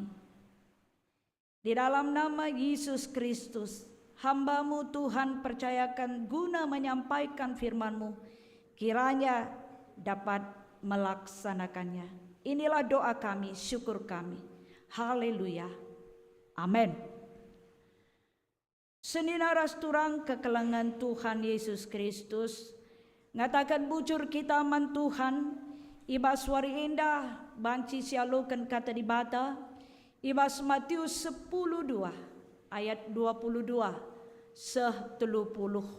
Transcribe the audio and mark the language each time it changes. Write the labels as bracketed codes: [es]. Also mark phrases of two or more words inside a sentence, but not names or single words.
[id] Di dalam nama Yesus Kristus, hamba-Mu Tuhan percayakan guna menyampaikan firman-Mu, kiranya dapat melaksanakannya. Inilah doa kami, syukur kami. Haleluya. Amin. [btx] Seninaras turang kekelangan Tuhan Yesus Kristus, ngatakan bujur kita man Tuhan, ibas wari indah, banci sialukan kata dibata, ibas Matius 10:2 ayat 22 seh 30.